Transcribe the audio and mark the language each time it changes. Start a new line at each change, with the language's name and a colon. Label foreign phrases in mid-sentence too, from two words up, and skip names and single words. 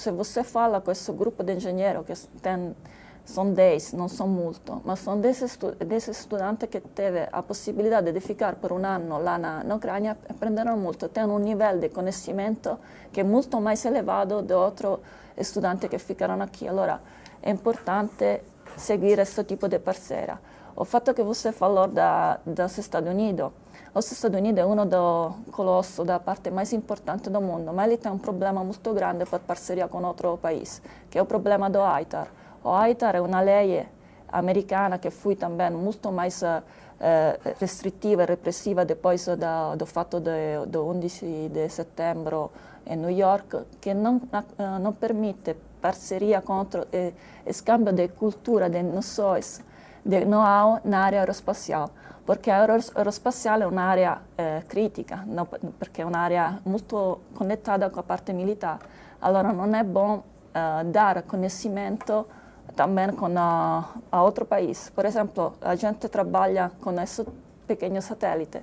Portuguese: Se você fala com esse grupo de engenheiros, que são 10, não são muito, mas são 10 estudantes que teve a possibilidade de ficar por um ano lá na Ucrânia, aprenderam muito. Tem um nível de conhecimento que é muito mais elevado de outros estudantes que ficaram aqui. Allora, é importante seguir esse tipo de parceira. O
Italian: fatto che
Portuguese: você falou dos Estados Unidos, os Estados Unidos é um dos colossos da parte mais importante do mundo, mas ele tem um problema muito grande para parceria com outro país, que é o problema do ITAR. O ITAR é uma lei americana que foi também muito mais restritiva e repressiva depois do fato do 11 de setembro em New York, que não permite parceria com outro, scambio de cultura, de noções, de know-how na área aeroespacial, porque a aeroespacial é uma área crítica, porque é uma área muito conectada com a parte militar. Allora não é bom dar conhecimento também com a outro país. Por exemplo, a gente trabalha com esse pequeno satélite.